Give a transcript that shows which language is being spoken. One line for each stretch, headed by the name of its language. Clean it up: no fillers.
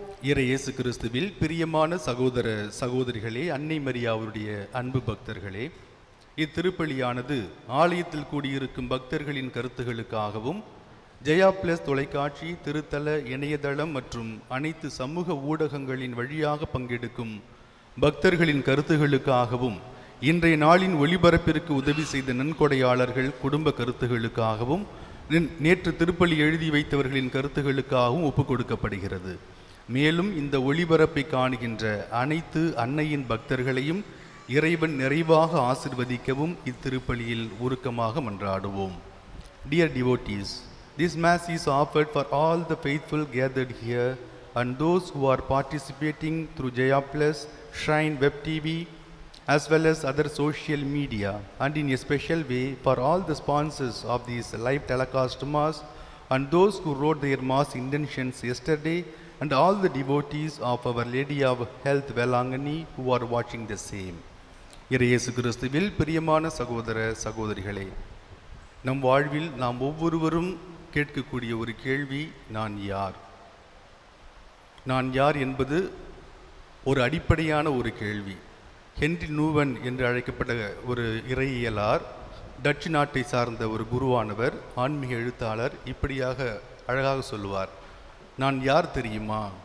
Tamil: இறை இயேசு கிறிஸ்துவில் பிரியமான சகோதர சகோதரிகளே, அன்னை மரியாவுடைய அன்பு பக்தர்களே, இத்திருப்பலியானது ஆலயத்தில் கூடியிருக்கும் பக்தர்களின் கருத்துகளுக்காகவும் ஜெயா பிளஸ் தொலைக்காட்சி, திருத்தல, இணையதளம் மற்றும் அனைத்து சமூக ஊடகங்களின் வழியாக பங்கெடுக்கும் பக்தர்களின் கருத்துகளுக்காகவும் இன்றைய நாளின் ஒளிபரப்பிற்கு உதவி செய்த நன்கொடையாளர்கள் குடும்ப கருத்துகளுக்காகவும் நேற்று திருப்பலி எழுதி வைத்தவர்களின் கருத்துகளுக்காகவும் ஒப்புக் கொடுக்கப்படுகிறது. மேலும் இந்த ஒளிபரப்பை காணுகின்ற அனைத்து அன்னையின் பக்தர்களையும் இறைவன் நிறைவாக ஆசிர்வதிக்கவும் இத்திருப்பலியில் உருக்கமாக மன்றாடுவோம்.
English: Dear devotees, this Mass is offered for all the faithful gathered here and those who are participating through Jaya Plus, Shrine Web TV, as well as other social media, and in a special way for all the sponsors of this live telecast Mass and those who wrote their Mass intentions yesterday, and all the devotees of Our Lady of Health Velangani who are watching the same.
Tamil: இயேசு கிறிஸ்துவில் பிரியமான சகோதர சகோதரிகளே, நம் வாழ்வில் நாம் ஒவ்வொருவரும் கேட்கக்கூடிய ஒரு கேள்வி, நான் யார்? நான் யார் என்பது ஒரு அடிப்படையான ஒரு கேள்வி. ஹென்றி நூவன் என்று அழைக்கப்பட்ட ஒரு இறையியலார், டச்சு நாட்டை சார்ந்த ஒரு குருவானவர், ஆன்மீக எழுத்தாளர் இப்படியாக அழகாக சொல்லுவார், நான் யார் தெரியுமா?